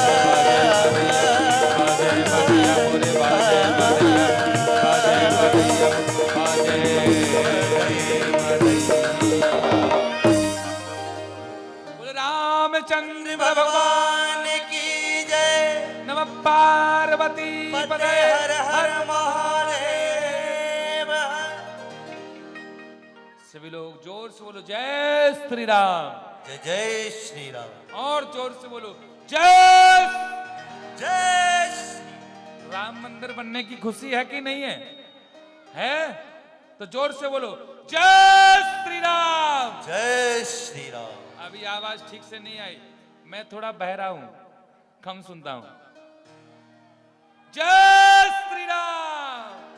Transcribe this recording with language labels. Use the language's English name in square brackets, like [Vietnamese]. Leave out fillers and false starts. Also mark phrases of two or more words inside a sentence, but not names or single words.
[Hindi] रामचंद्र भगवान की जय। नमः पार्वती पते हर हर महादेव। सभी लोग जोर से बोलो जय श्री राम। जय जय श्री राम। और जोर से बोलो जय। जय राम मंदिर बनने की खुशी है कि नहीं है? है तो जोर से बोलो जय श्री राम। जय श्री राम। अभी आवाज ठीक से नहीं आई, मैं थोड़ा बहरा हूं, कम सुनता हूं। जय श्री राम।